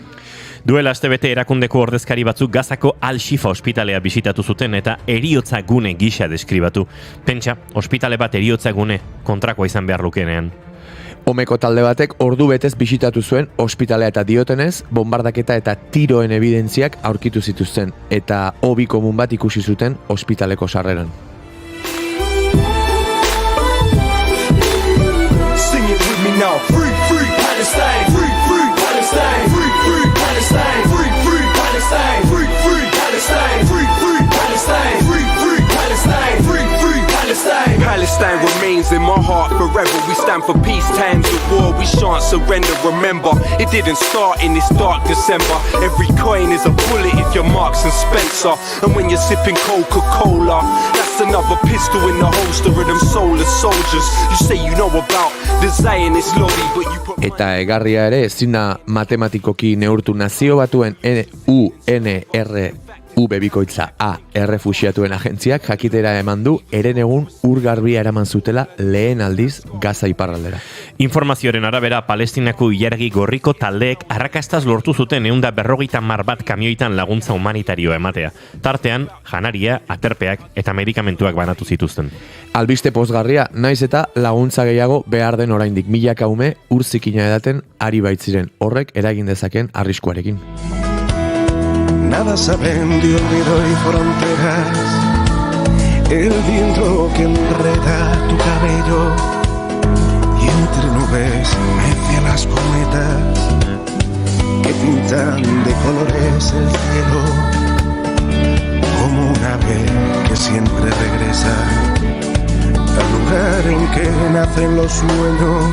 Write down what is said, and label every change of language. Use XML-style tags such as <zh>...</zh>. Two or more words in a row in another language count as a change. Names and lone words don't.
<eu>Duela astebete erakundeko ordezkari batzuk Gazako Al-Shifa ospitalea bisitatu zuten eta eriotza gune gisa deskribatu. Pentsa, ospitale bat eriotza gune kontrakoa izan behar lukeenean. Omeko talde batek ordu betez bisitatu zuen ospitalea eta diotenez, bombardaketa eta tiroen evidentziak aurkitu zituzten eta hobi komun bat ikusi zuten ospitaleko sarreran.</eu> <en>Sing it with me now. Free, free Palestine. Free, free Palestine. Free, free Palestine. Free, free Palestine. Free, free Palestine. Free, free Palestine. Free, free Palestine. Free, free Palestine. Palestine remains in my heart forever. We stand for peace, times of war. We shan't surrender. Remember, it didn't start in this dark December. Every coin is a bullet if you're Marks and Spencer. And when you're sipping Coca-Cola, that's another pistol in the holster of them soulless soldiers. You say you know about the Zionist lobby, but you put...</en> <eu>Eta egarria ere ezin da matematikoki neurtu Nazio Batuen UB-bikoitza A errefuxiatuen agentziak jakitera eman du herenegun urgarbia eraman zutela lehen aldiz Gaza iparraldera. Informazioaren arabera, Palestinako ilargi gorriko taldeek arrakastaz lortu zuten 150 bat kamioitan laguntza humanitarioa ematea. Tartean, janaria, aterpeak eta medikamentuak banatu zituzten. Albiste pozgarria, naiz eta laguntza gehiago behar den oraindik milaka ume urzikina edaten ari baitziren horrek eragin dezaken arriskuarekin.</eu> <es>Nada saben de olvido y fronteras, el viento que enreda tu cabello y entre nubes mece las cometas que pintan de colores el cielo, como un ave que siempre regresa al lugar en que nacen los sueños.</es>